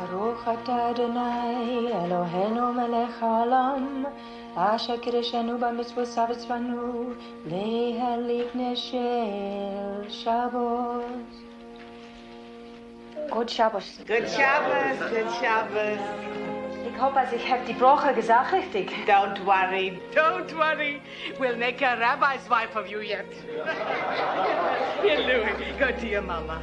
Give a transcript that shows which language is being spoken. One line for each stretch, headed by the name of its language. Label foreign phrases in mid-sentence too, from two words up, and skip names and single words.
Hebrew: ברוך אתה אדוני אלוהינו מלך העולם אשר קידשנו במצוותיו וציוונו להדליק נר של שבת.
English: Good Shabbos. Good Shabbos, good Shabbos.
German: Ich hoffe, ich habe die Brache gesagt richtig.
English: Don't worry, don't worry. We'll make a rabbi's wife of you yet. Here, Louis, go to your mama.